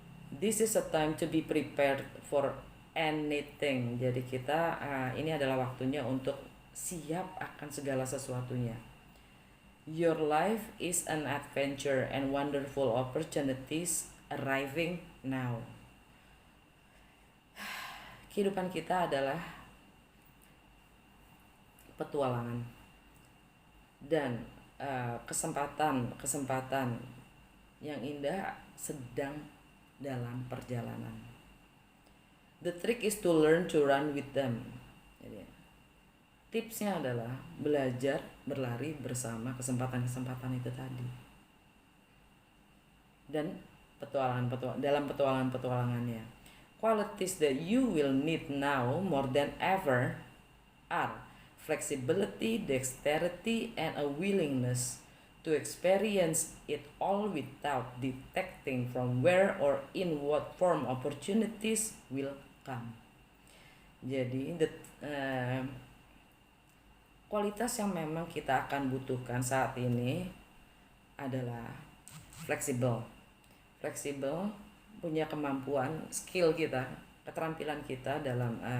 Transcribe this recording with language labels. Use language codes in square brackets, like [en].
[en] This is a time to be prepared for anything. [id] Jadi kita ini adalah waktunya untuk siap akan segala sesuatunya. [en] Your life is an adventure and wonderful opportunities arriving now. [id] Kehidupan kita adalah petualangan dan kesempatan yang indah sedang dalam perjalanan. [en] The trick is to learn to run with them. [id] Jadi, tipsnya adalah belajar berlari bersama kesempatan-kesempatan itu tadi. Dan dalam petualangannya, [en] qualities that you will need now more than ever are flexibility, dexterity, and a willingness to experience it all without detecting from where or in what form opportunities will come. [id] Jadi kualitas yang memang kita akan butuhkan saat ini adalah fleksibel, punya kemampuan, skill kita, keterampilan kita dalam